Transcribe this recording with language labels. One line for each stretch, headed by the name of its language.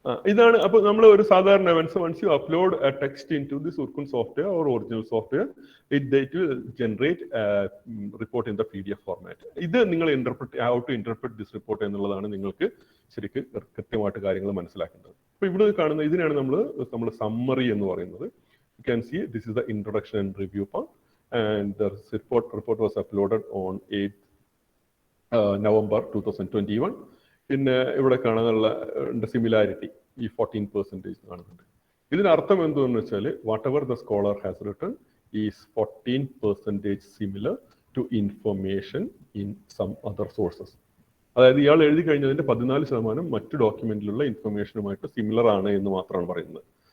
Malayalam: ഇതാണ്. അപ്പൊ നമ്മൾ ഒരു സാധാരണ
English: Once you upload a text into this Urkund software or original software, it will generate report in the PDF format.
Malayalam: ഇത് നിങ്ങൾ
English: how to interpret this report
Malayalam: എന്നുള്ളതാണ് നിങ്ങൾക്ക് ശരിക്കും കൃത്യമായിട്ട് കാര്യങ്ങൾ മനസ്സിലാക്കേണ്ടത്. അപ്പൊ ഇവിടെ കാണുന്ന ഇതിനാണ് നമ്മൾ സമ്മറി എന്ന് പറയുന്നത്.
English: You can see this is the introduction and review part. And the report was uploaded on 8th November 2021.
Malayalam: പിന്നെ ഇവിടെ കാണാനുള്ള സിമിലാരിറ്റി ഈ 14% കാണുന്നുണ്ട്. ഇതിനർത്ഥം എന്തെന്ന് വെച്ചാൽ
English: Whatever the scholar has written is 14% similar to information in some other sources.
Malayalam: അതായത് ഇയാൾ എഴുതി കഴിഞ്ഞതിന്റെ 14% മറ്റു ഡോക്യുമെന്റിലുള്ള ഇൻഫർമേഷനുമായിട്ട് സിമിലർ ആണ് എന്ന് മാത്രമാണ് പറയുന്നത്.